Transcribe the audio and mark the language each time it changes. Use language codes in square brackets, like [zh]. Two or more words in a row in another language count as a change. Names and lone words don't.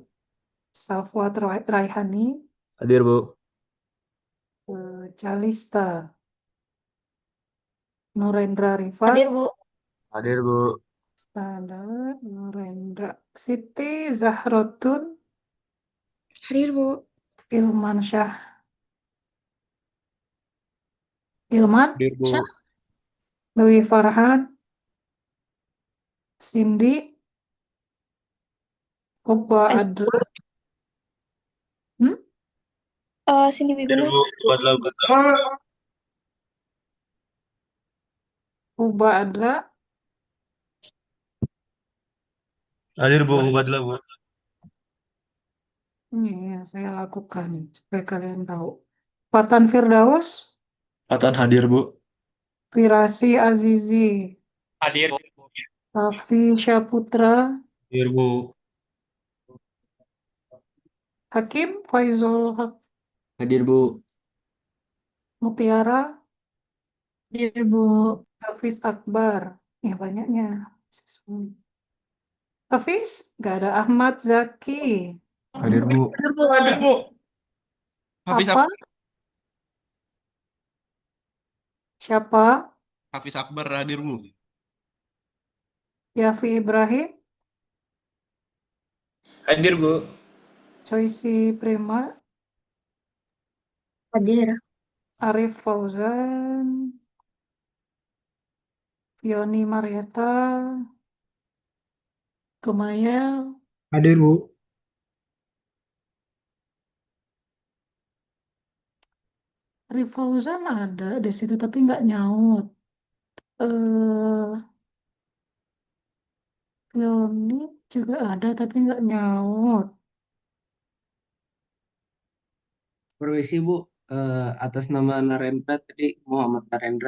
[id] Safwat Raihani, Hadir, Bu. Calista, Nurendra Rifat, Hadir, Bu. Hadir, Bu. Standar, Nurendra, Siti Zahrotun, Hadir, Bu. Ilman Syah, Ilman Hadir, Bu. Syah, Dewi Farhan, Cindy, Oba Adla, Cindy Hadir, Wiguna. Bu. Badla, badla. Oba Adla, Hadir, Bu. Badla, Bu. ini yang saya lakukan supaya kalian tahu. Fatan Firdaus, Atan hadir, Bu. Firasi Azizi, Hadir. Safi Syaputra, Hadir, Bu. Hakim Faizul Hadir, Bu. Mutiara, Hadir, Bu. Hafiz Akbar. Ya banyaknya. Hafiz, nggak ada. Ahmad Zaki. Hadir, Bu. Hadir, Bu. Hafiz Apa? Siapa? Hafiz Akbar hadir, Bu. Yafi Ibrahim, Hadir, Bu. Choicy Prima, Hadir. Arif Fauzan, Yoni Marietta, Kumayel, Hadir, Bu. Arif Fauzan ada di situ tapi nggak nyaut. Eh, Yoni juga ada tapi nggak nyaut. Permisi, Bu. Atas nama Narendra tadi, Muhammad Narendra.